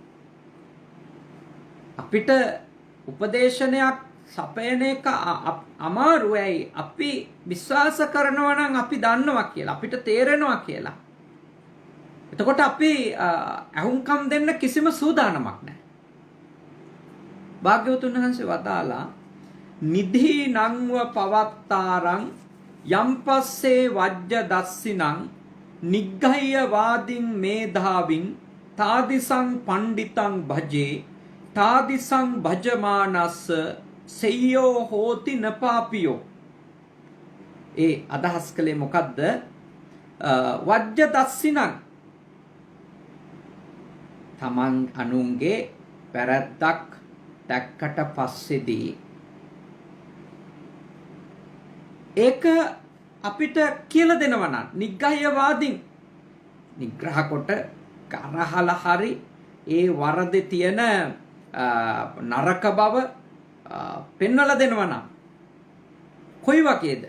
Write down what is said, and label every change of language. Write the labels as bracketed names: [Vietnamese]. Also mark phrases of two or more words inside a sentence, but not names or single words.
[Sinhala] අපිට උපදේශනයක් සපයන එක අමාරු. ඇයි? අපි විශ්වාස කරනවා නම් අපි දන්නවා කියලා, අපිට තේරෙනවා කියලා. එතකොට අපි අහුම්කම් දෙන්න කිසිම සූදානමක් නැහැ. භාග්‍යවතුන් වහන්සේ වදාලා [Pali] නිධි නංව පවත්තාරං යම්පස්සේ වජ්ජ දස්සිනං නිග්ගහ්‍ය වාදින් මේධාවින් තාදිසං පණ්ඩිතං භජේ තාදිසං භජමානස්ස සෙය්‍යෝ හෝති නපාපියෝ. [Sinhala] ඒ අදහස් කළේ මොකද්ද? [Pali] වජ්ජ දස්සිනං, [Sinhala] තමන් අනුන්ගේ වැරද්දක් දැක්කට පස්සේදී ඒක අපිට කියලා දෙනවා නම් නිග්ගහ්‍යවාදීන් නිග්‍රහ කොට කරහලා හරි ඒ වරදේ තියෙන නරක බව පෙන්වලා දෙනවා නම් කොයි වගේද?